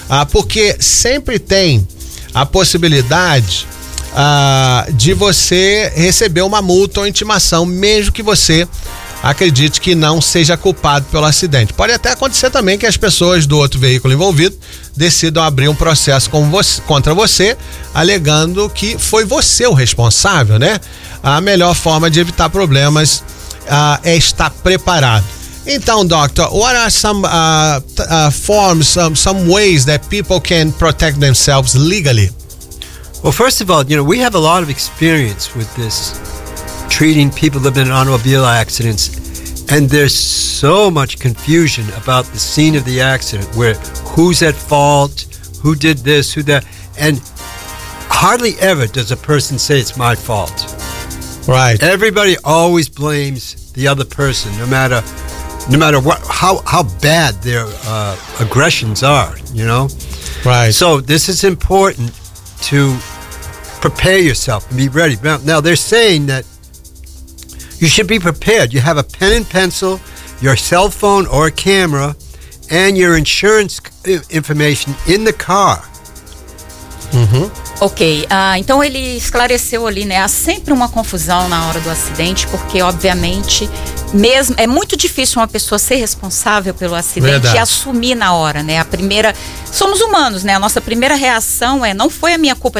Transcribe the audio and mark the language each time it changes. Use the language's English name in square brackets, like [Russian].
[Portuguese] Porque sempre tem a possibilidade de você receber uma multa ou intimação, mesmo que você acredite que não seja culpado pelo acidente. Pode até acontecer também que as pessoas do outro veículo envolvido decidam abrir um processo contra você, alegando que foi você o responsável, né? A melhor forma de evitar problemas é estar preparado. Então, [English] doctor, what are some forms, some ways that people can protect themselves legally? Well, first of all, you know, we have a lot of experience with this, treating people that have been in automobile accidents, and there's so much confusion about the scene of the accident, where who's at fault, who did this, who that, and hardly ever does a person say it's my fault. Right. Everybody always blames the other person, no matter what, how bad their aggressions are, you know? Right. So this is important to prepare yourself and be ready. Now, they're saying that you should be prepared. You have a pen and pencil, your cell phone or a camera, and your insurance information in the car. Mm-hmm. [Portuguese] Ok, então ele esclareceu ali, né? Há sempre uma confusão na hora do acidente, porque obviamente, mesmo é muito difícil uma pessoa ser responsável pelo acidente. Verdade. E assumir na hora, né? A primeira, somos humanos, né? A nossa primeira reação é, não foi a minha culpa.